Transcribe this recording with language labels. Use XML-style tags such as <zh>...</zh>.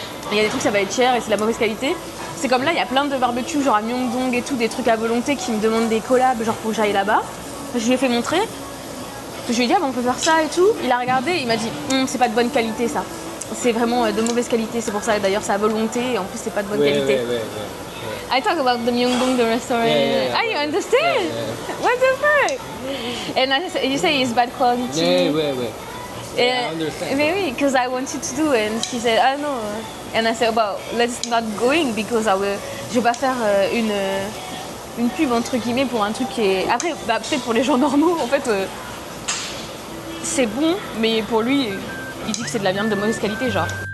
<fr>Il y a des trucs ça va être cher et c'est de la mauvaise qualité. C'est comme là, il y a plein de barbecues genre à Myeongdong et tout, des trucs à volonté qui me demandent des collabs, genre pour que j'aille là-bas. Je lui ai fait montrer. Je lui ai dit ah, bah, on peut faire ça et tout. Il a regardé, il m'a dit c'est pas de bonne qualité ça. C'est vraiment de mauvaise qualité, c'est pour ça d'ailleurs c'est à volonté et en plus c'est pas de bonne qualité.</fr> <en>I talk about the Myeongdong, the restaurant. Yeah. Ah, you understand? Yeah. What the fuck? And you say it's bad quality. Yeah, I understand. Maybe because I wanted to do it and she said ah no. And I said well let's not going because</en> <fr>je vais pas faire une pub entre guillemets pour un truc qui est. Après bah, peut-être pour les gens normaux en fait c'est bon mais pour lui il dit que c'est de la viande de mauvaise qualité genre.</fr>